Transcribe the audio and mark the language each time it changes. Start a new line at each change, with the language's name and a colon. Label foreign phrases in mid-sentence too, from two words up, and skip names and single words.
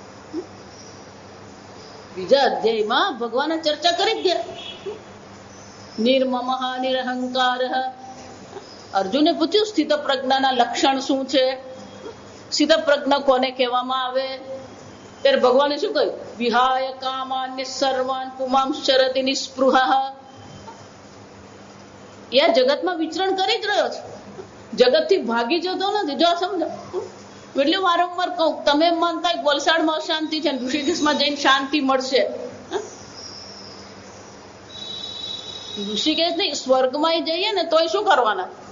Gujarati: બીજા અધ્યાયમાં ભગવાને ચર્ચા કરી જ ગયા.
Sanskrit: निर्ममः निरहंकार.
Gujarati: અર્જુને પૂછ્યું સ્થિત પ્રજ્ઞાના લક્ષણ શું છે? સ્થિત પ્રજ્ઞા કોને કહેવામાં આવે? ત્યારે ભગવાને શું કહ્યું?
Sanskrit: विहाय कामान्य सर्वान पुमांश्चरति निस्पृह.
Gujarati: એ આ જગતમાં વિચરણ કરી જ રહ્યો છે. જગતથી ભાગી જતો નથી. જો સમજો, એટલે વારંવાર કહું, તમે માનતા વલસાડમાં અશાંતિ છે, ઋષિકેશમાં જઈને શાંતિ મળશે. ઋષિકેશ નહીં, સ્વર્ગમાં જઈએ ને તોય શું કરવાના?